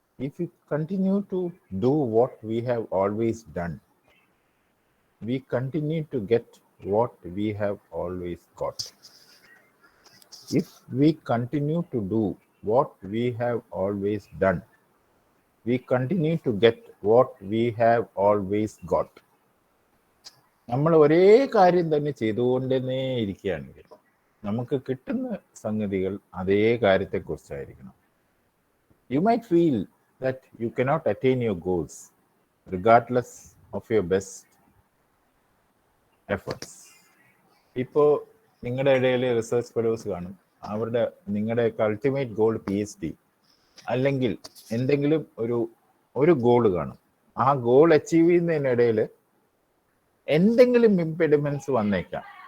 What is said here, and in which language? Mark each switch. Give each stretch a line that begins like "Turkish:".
English: If we continue to do what we have always done, we continue to get what we have always got. If we continue to do what we have always done, we continue to get what we have always got.
Malayalam: നമ്മൾ ഒരേ കാര്യം തന്നെ ചെയ്തുകൊണ്ടേ ഇരിക്കുകയാണെങ്കിൽ നമുക്ക് കിട്ടുന്ന സംഗതികൾ അതേ കാര്യത്തെക്കുറിച്ചായിരിക്കണം.
English: You might feel that you cannot attain your goals regardless of your best efforts.
Malayalam: ഇപ്പോൾ നിങ്ങളുടെ ഇടയിൽ റിസർച്ച് ഫെലോസ് കാണും, നിങ്ങളുടെ അൾട്ടിമേറ്റ് ഗോൾ PhD അല്ലെങ്കിൽ എന്തെങ്കിലും ഒരു ഗോൾ കാണും. ആ ഗോൾ അച്ചീവ് ചെയ്യുന്നതിനിടയിൽ എന്തെങ്കിലും ഇംപെഡിമെന്റ്സ് വന്നേക്കാം.